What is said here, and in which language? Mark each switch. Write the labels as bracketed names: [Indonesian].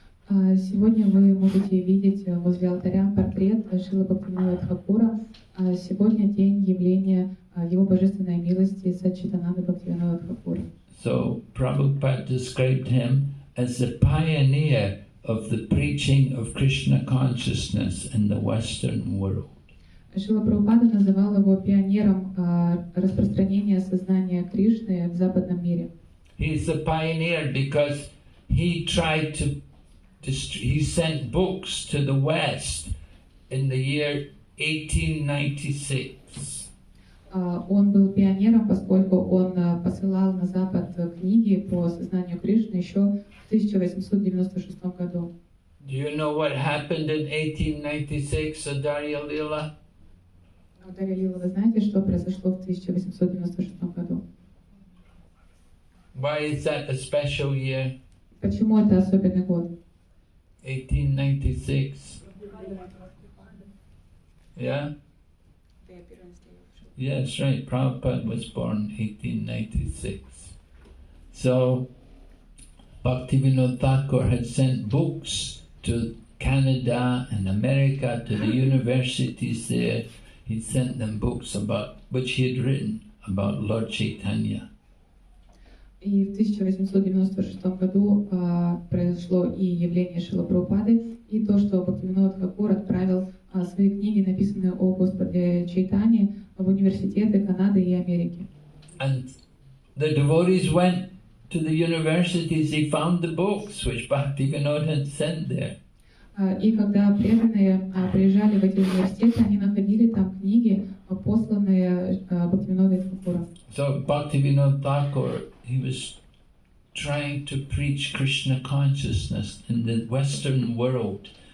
[Russian] Сегодня вы можете видеть возле алтаря портрет Шрилы Бхактивинода Тхакура. Сегодня день явления Его Божественной милости Саччитананды Бхактивинода Тхакура. [English] So Prabhupada described him as the pioneer of the preaching of Krishna consciousness in the Western world. [Russian] Шрила Прабхупада называл его пионером распространения сознания Кришны в западном мире. [English] He is the pioneer because he tried to he sent books to the West in the year 1896. [Russian] Он был пионером, поскольку он посылал на Запад книги по сознанию Кришны еще в 1896 году. [English] Do you know what happened in 1896, Adarya Lila? [Russian] Дарья Лила, вы знаете, что произошло в 1896 году? [English] Why is that a special year? [Russian] Почему это особенный год? [English] 1896. Yeah? Yes, right. Prabhupada was born 1896. So, Bhaktivinoda Thakur had sent books to Canada and America, to the universities there. He sent them books about which he had written about Lord Chaitanya. [Russian] И в 1896 году произошло и явление Шрилы Прабхупады, и то, что Бхактивинода Тхакур отправил свои книги, написанные о Господе Чайтане, в университеты Канады и Америки. [English] And the devotees went to the universities, they found the books which Bhaktivinoda had sent there. [Russian] И когда преданные приезжали в эти университеты, они находили там книги, посланные Бхактивинодой Тхакуром. [English] So Bhaktivinoda Thakur, he was trying to preach Krishna consciousness in the Western world.